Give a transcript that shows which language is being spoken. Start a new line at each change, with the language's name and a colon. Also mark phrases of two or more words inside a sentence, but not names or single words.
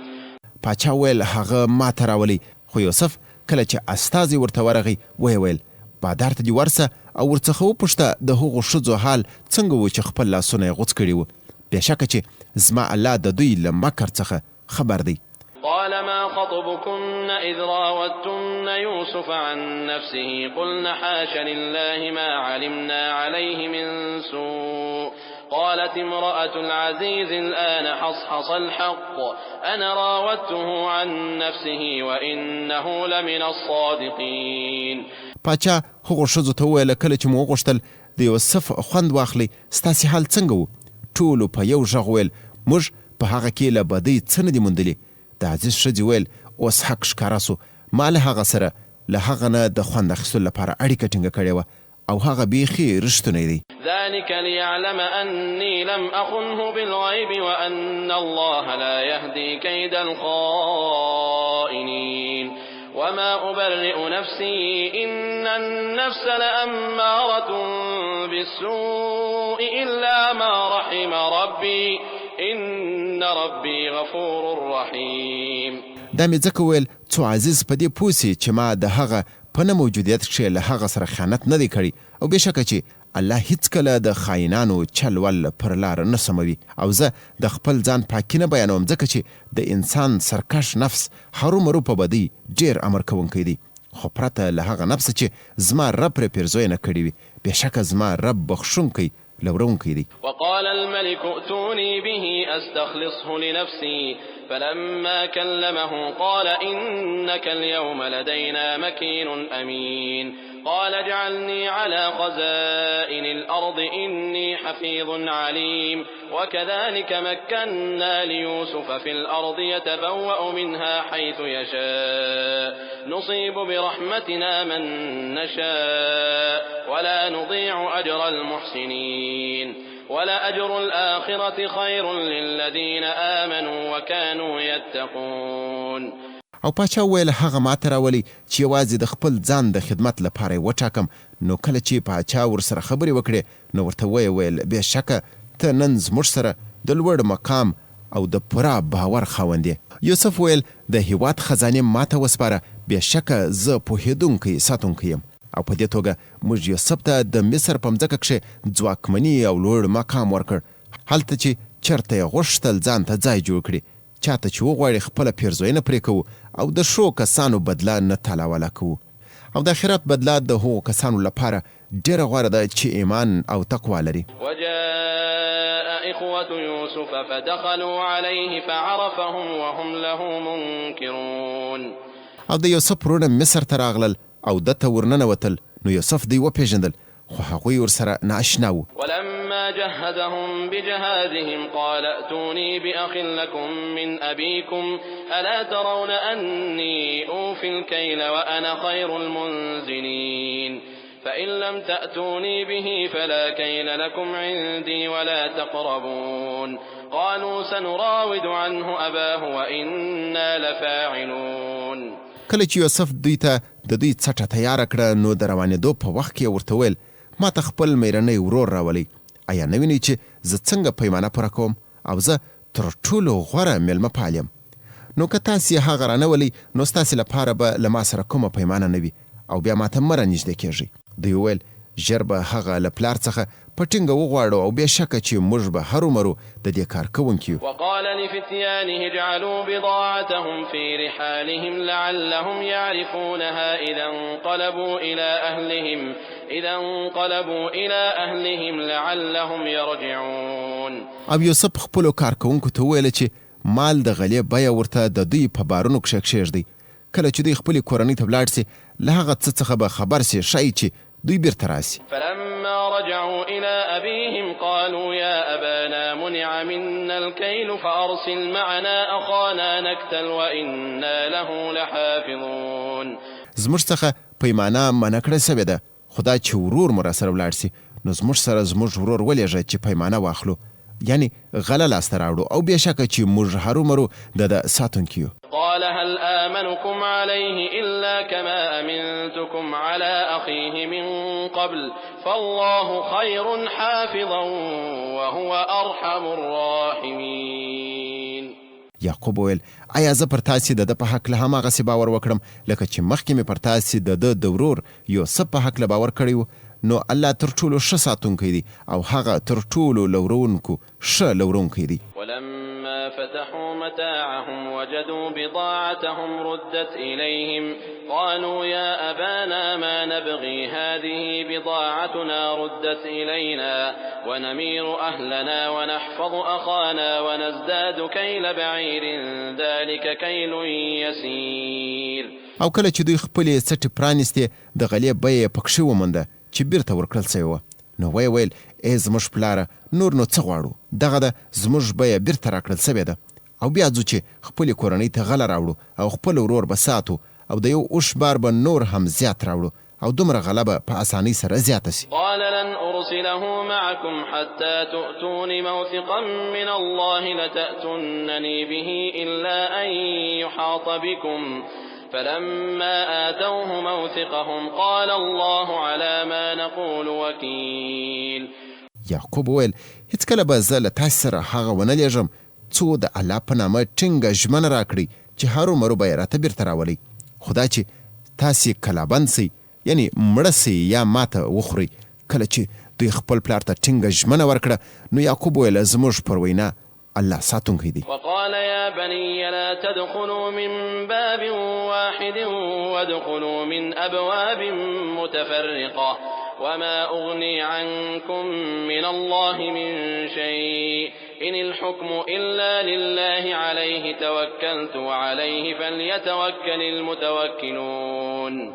Pashto: پاچا ویل هغه ما ته راولي خو یوسف کله چې استازي ورته ورغی ویل بادار ته دې ورسه او ورڅخه وپوښته د هغو ښځو حال څنګه و چې خپل لاسونه یې غوڅ کړي وو. بېشکه چې زما الله د دوی له مکر څخه خبر دی.
Arabic: قال ما خطبكن إذ راوتن يوسف عن نفسه قلن حاش لله ما علمنا عليه من سوء قالت امرأة العزيز الآن حصحص الحق أنا راودته عن نفسه وإنه لمن الصادقين.
Pashto: پاچا هغو ښځو ته وویله کله چې مو وغوښتل د یوسف خوند واخلئ ستاسې حال څنګه و؟ ټولو په یو غږ ویل موږ په هغه کې له بدۍ څه نه دي موندلي. د عزیز ښځې ویل اوس حق ښکاره سو ما له هغه سره له هغه نه د خوند اخیستلو لپاره اړیکه ټینګه کړې وه او هغه بیخي رښتونی دی.
Arabic: ذلك ليعلم أني لم أخنه بالغيب وأن الله لا يهدي كيد الخائنين وما أبرئ نفسي إن النفس لأمارة بالسوء إلا ما رحم ربي إن ربي غفور رحيم.
Pashto: دا مې ځکه ویل څو عزیز په دې پوه سي چې ما د هغه په نه موجودیت کښې له هغه سره خیانت نه دی کړی او بېشکه چې الله هیڅکله د خاینانو چل ول پر لاره نه سموي او زه د خپل ځان پاکي نه بیانوم ځکه چې د انسان سرکش نفس هرومرو په بدۍ ډېر امر کوونکی دی خو پرته له هغه نفس چې زما رب پرې پیرزویه نه کړې وي بېشکه زما رب بخښونکی لورونکی دی.
Arabic: وقال الملك ائتوني به أستخلصه لنفسي فلما كلمه قال إنك اليوم لدينا مكين أمين قال اجعلني على خزائن الأرض إني حفيظ عليم وكذلك مكنا ليوسف في الأرض يتبوأ منها حيث يشاء نصيب برحمتنا من نشاء ولا نضيع أجر المحسنين ولأجر الآخرة خير للذين آمنوا وكانوا يتقون.
Pashto: او پاچا ویل هغه ماته راولي چې یوازې د خپل ځان د خدمت لپاره یې وټاکم نو کله چې پاچا ورسره خبرې وکړې نو ورته ویل بېشکه ته نن زموږ سره د لوړ مقام او د پوره باور خاوند یې. یوسف ویل د هېواد خزانې ماته وسپاره بېشکه زه پوهېدونکی ساتونکی یم او په دې توګه موږ یوسف ته د مصر په مځکه کښې ځواکمني او لوړ مقام ورکړ هلته چې چرته یې غوښتل ځان ته ځای جوړ کړي، چاته چې وغواړي خپله پیرزوینه پرې کوو او د ښو کسانو بدله نه تالاواله کوو. او د آخرت بدله د هغو کسانو لپاره ډېره غوره ده چې ایمان او تقوا لري.
Arabic: وجاء إخوة يوسف فدخلوا عليه فعرفهم وهم له منكرون.
Pashto: او د یوسف وروڼه مصر ته راغلل او ده ته ورننوتل، نو یوسف دوی وپېژندل خو هغوی ورسره نااشنا وو.
Arabic: ولما جهزهم بجهازهم قال ائتوني بأخ لكم من أبيكم ألا ترون أني أوفي الكيل وأنا خير المنزلين فإن لم تأتوني به فلا كيل لكم عندي ولا تقربون قالوا سنراود عنه أباه وإنا لفاعلون.
Pashto: کله چې یوسف دوی ته د دوی څټه تیاره کړه نو د روانېدو په وخت کې ورته ویل ما ته خپل میرنی ورور راولئ، ایا نه وینئ چې زه څنګه پیمانه پوره کوم او زه تر ټولو غوره میلمه پال یم؟ نو که تاسې هغه رانولئ نو ستاسې لپاره به له ما سره کومه پیمانه نه وي او بیا ما ته مه رانږدې کېږئ. دوی وویل ژر به هغه له پلار څخه په ټینګه وغواړو او بې شکه چې موږ به هرومرو د دې کار کوونکي یو.
Arabic: وقال لفتيانه اجعلوا بضاعتهم في رحالهم لعلهم يعرفونها إذا انقلبوا إلى أهلهم لعلهم يرجعون.
Pashto: او یوسف خپلو کارکوونکو ته وویل چې مال د غلې بیه ورته د دوی په بارونو کښې کښېږدئ، کله چې دوی خپلې کورنۍ ته ولاړ سي له هغه څه څخه به خبر سي ښایي چې دوی بیرته راسي.
Arabic: فلما رجعوا إلى أبيهم قالوا يا أبانا منع منا الكيل فأرسل معنا أخانا نكتل وإنا له لحافظون.
Pashto: زموږ څخه پیمانه منع کړې سوې ده، خو دا چې ورور مو راسره ولاړ سي نو زموږ سره زموږ ورور ولېږه چې پیمانه واخلو، یعنی غله لاسته راوړو او بې شکه چې موږ هرومرو د ساتونکي یو.
Arabic: قال هل آمنكم عليه إلا كما أمنتكم على أخيه من قبل فالله خير حافظا وهو أرحم الراحمين.
Pashto: یعقوب ویل آیا زه پر تاسې د ده په حق له هماغسې باور وکړم لکه چې مخکې مې پر تاسې د ده د ورور یوسف په حق له باور کړی و؟ نو الله تر ټولو ښه ساتونکی دی او هغه تر ټولو لورونکو ښه لورونکی دی.
Arabic: ولما فتحوا متاعهم وجدوا بضاعتهم ردت إليهم قالوا يا أبانا ما نبغي هذه بضاعتنا ردت إلينا ونمير أهلنا ونحفظ أخانا ونزداد كيل بعير ذلك كيل يسير.
Pashto: او کله چې دوی خپلې څټې پرانیستې د غلې بیه یې پکښې ومونده چې بیرته ورکړل سوې وه، نو ویې ویل ای زموږ پلاره نور نو څه غواړو، دغه ده زموږ بیه بیرته راکړل سوې ده او بیا ځو چې خپلې کورنۍ ته غله راوړو او خپل ورور به ساتو او د یو اوښ بار به نور هم زیات راوړو او دومره غله به په اسانۍ سره زیاته سي.
Arabic: قال لن أرسله معكم حتى تؤتون موثقا من الله لتأتونني به إلا أن يحاط بكم فلما آتوه موثقهم قال الله على ما نقول وكيل.
Pashto: یعقوب ویل هیڅکله به زه له تاسې سره هغه ونه لیږم څو د الله په نامه ټینګه ژمنه راکړئ چې هرومرو به یې راته بیرته راولئ، خو دا چې تاسې کلابند سئ یعنی مړه سئ یا ماته وخورئ. کله چې دوی خپل پلار ته ټینګه ژمنه ورکړه نو یعقوب ویل زموږ پر وینا الله ساتونکی دی.
Arabic: وقال يا بني لا تدخلوا من باب واحد وادخلوا من أبواب متفرقة وما أغني عنكم من الله من شيء إن الحكم إلا لله عليه توكلت وعليه فليتوكل المتوكلون.